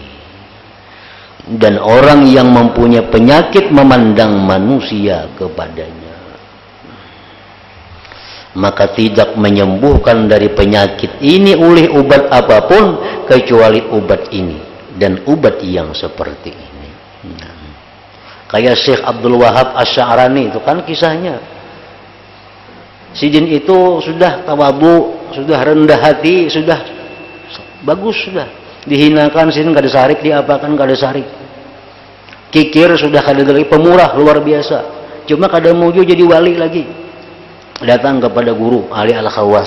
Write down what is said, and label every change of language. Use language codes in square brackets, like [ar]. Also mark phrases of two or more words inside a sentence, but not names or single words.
[id] Dan orang yang mempunyai penyakit memandang manusia kepadanya, maka tidak menyembuhkan dari penyakit ini oleh obat apapun kecuali obat ini dan obat yang seperti ini. Kayak Syekh Abdul Wahab Asy-Sya'rani itu kan kisahnya. [bjn] Sidin itu sudah tawabu, sudah rendah hati, sudah bagus, sudah dihinakan, sidin kada sarik, diapakan kada sarik. Kikir sudah kada lagi, pemurah luar biasa. Cuma kada mau jadi wali lagi. Datang kepada guru Ali Al-Khawas.